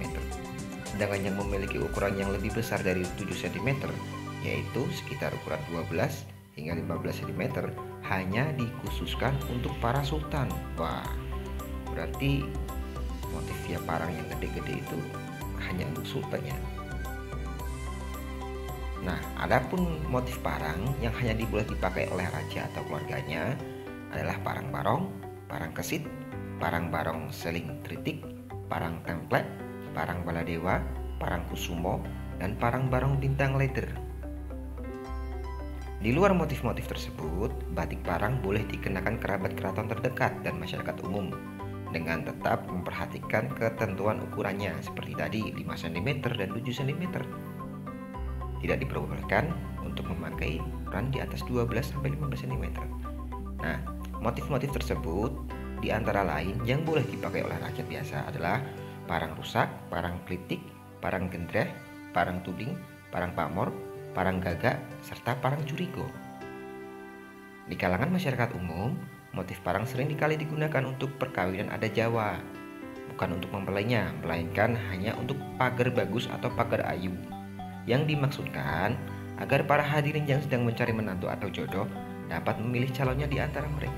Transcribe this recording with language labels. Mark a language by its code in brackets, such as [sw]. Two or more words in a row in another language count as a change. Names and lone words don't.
[id] Sedangkan yang memiliki ukuran yang lebih besar dari 7 cm, yaitu sekitar ukuran 12 hingga 15 cm, hanya dikhususkan untuk para sultan. Wah, berarti motifnya parang yang gede-gede itu hanya untuk sultan ya. Nah, adapun motif parang yang hanya boleh dipakai oleh raja atau keluarganya adalah parang barong, parang kesit, parang barong seling tritik, parang template, parang baladewa, parang kusumo, dan parang barong bintang leather. Di luar motif-motif tersebut, batik parang boleh dikenakan kerabat keraton terdekat dan masyarakat umum dengan tetap memperhatikan ketentuan ukurannya seperti tadi 5 cm dan 7 cm. Tidak diperbolehkan untuk memakai ukuran di atas 12-15 cm. Nah, motif-motif tersebut di antara lain yang boleh dipakai oleh rakyat biasa adalah parang rusak, parang klitik, parang gendreh, parang tuding, parang pamor, parang gagak, serta parang curigo. Di kalangan masyarakat umum, motif parang sering kali digunakan untuk perkawinan adat Jawa, bukan untuk mempelainya, melainkan hanya untuk pagar bagus atau pagar ayu. Yang dimaksudkan agar para hadirin yang sedang mencari menantu atau jodoh dapat memilih calonnya di antara mereka.